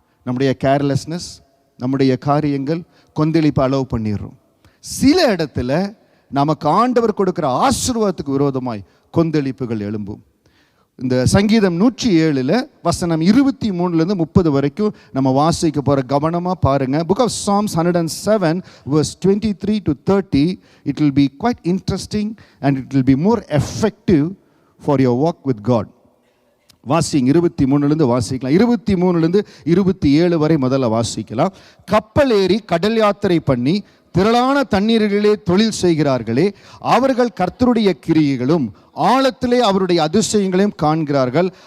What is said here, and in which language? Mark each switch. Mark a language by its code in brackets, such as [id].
[ta] நம்முடைய கேர்லெஸ்னஸ், நம்முடைய காரியங்கள் கொந்தளிப்பு அலோவ் பண்ணிடுறோம். சில இடத்துல நமக்கு ஆண்டவர் கொடுக்குற ஆசீர்வாதத்துக்கு விரோதமாய் கொந்தளிப்புகள் எழும்பும். இந்த சங்கீதம் 107 வசனம் 23 30 வரைக்கும் நம்ம வாசிக்க போகிற, கவனமாக பாருங்கள். [en] Book of Psalms 107 verse 23 to 30. It will be quite interesting and it will be more effective for your walk with God. [ta] வாசிங்க, 23 வாசிக்கலாம், 23 27 வரை முதல்ல வாசிக்கலாம். கப்பல் ஏறி கடல் யாத்திரை பண்ணி திரளான தண்ணீரிலே தொழில் செய்கிறார்களே, அவர்கள் கர்த்தருடைய கிரியைகளும் ஆழத்திலே அவருடைய அதிசயங்களையும் காண்கிறார்கள்.